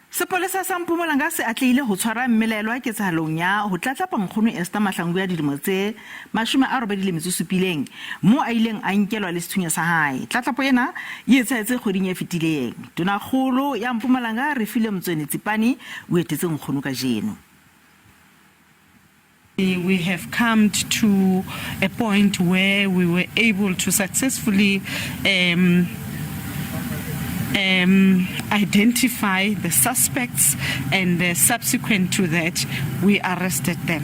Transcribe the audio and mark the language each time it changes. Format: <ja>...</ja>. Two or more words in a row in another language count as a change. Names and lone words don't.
<st>Sepolesa sa Mpumalanga se atlehile ho tshwara mmelaellwa ketsahalong ya ho Tlatlapa nkgono Esther Mahlangu ya dilemo tse 87 mo a ileng a nkelwa le sethunya sa hae. Tlatlapo ena e etsahetse kgweding e fetileng. Tonakgolo ya Mpumalanga Refilwe Mtshweni-Tsipane o etetse nkgono kajeno.</st> <en>We have come to a point where we were able to successfully identify the suspects, and subsequent to that we arrested them.</en>